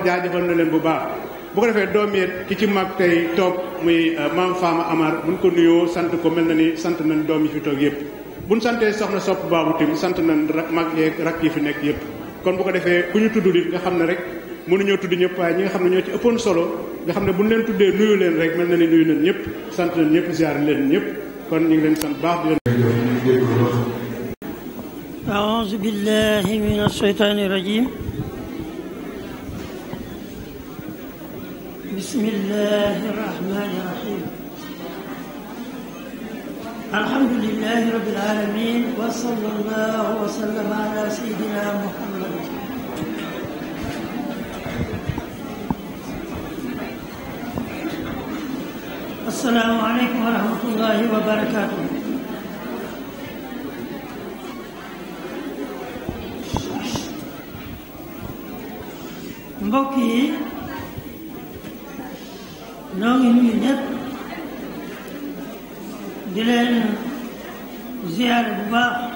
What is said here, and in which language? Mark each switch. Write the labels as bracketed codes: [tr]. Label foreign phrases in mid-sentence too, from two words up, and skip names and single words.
[wo] jaajëfal na leen bu baax bu ko defee doom yeeg ki ci mag tey toog muy maam Fama Amar buñ ko nuyoo sant ko mel na ni sant nañ doom yi fi toog yëpp buñ santee soxna sopp baabu tim sant nañ mag yeeg rakk yi fi nekk yëpp kon bu ko defee ku ñu tudd nit nga xam ne rek mënuñoo tudd ñëpp waaye ñi nga xam ne ñoo ci ëppoon solo nga xam ne buñ leen tuddee nuyu leen rek mel na ni nuyu nañ ñëpp sant nañ ñëpp ziar leen ñëpp kon ñu ngi leen sant baax di leen [ar] أعوذ بالله من الشيطان الرجيم بسم الله الرحمن الرحيم الحمد لله رب العالمين وصلى الله وسلم على سيدنا محمد السلام عليكم ورحمة الله وبركاته [wo] mbokk yi noo ngi nuyu ñëpp di leen ziyaare bu baax